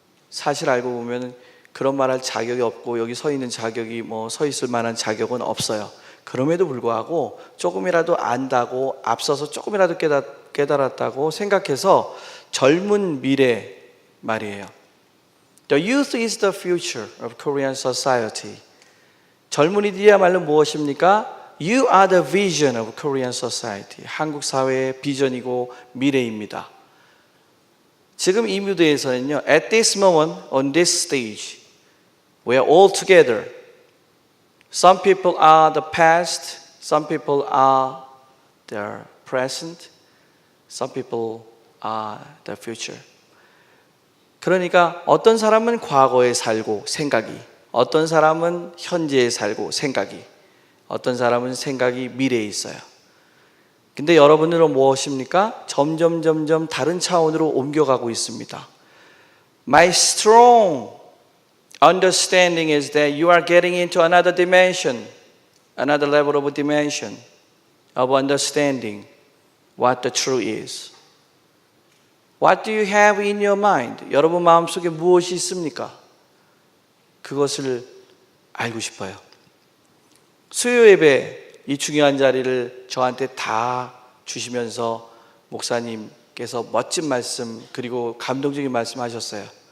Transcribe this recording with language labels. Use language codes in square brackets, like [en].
[ko] 사실 알고 보면 그런 말할 자격이 없고 여기 서 있는 자격이 서 있을 만한 자격은 없어요. 그럼에도 불구하고 조금이라도 안다고 앞서서 조금이라도 깨달았다고 생각해서 젊은 미래 말이에요. [en] The youth is the future of Korean society. [ko] 젊은이들이야말로 무엇입니까? [en] You are the vision of Korean society. [ko] 한국 사회의 비전이고 미래입니다. 지금 이 무대에서는요, [en] at this moment, on this stage, we are all together. Some people are the past, some people are the present, some people are the future. [ko] 그러니까 어떤 사람은 과거에 살고 생각이, 어떤 사람은 현재에 살고 생각이, 어떤 사람은 생각이 미래에 있어요. 근데 여러분들은 무엇입니까? 점점 다른 차원으로 옮겨가고 있습니다. [en] My strong understanding is that you are getting into another dimension, another level of dimension of understanding what the truth is. What do you have in your mind? [ko] 여러분 마음속에 무엇이 있습니까? 그것을 알고 싶어요. 수요 예배 이 중요한 자리를 저한테 다 주시면서 목사님께서 멋진 말씀 그리고 감동적인 말씀 하셨어요.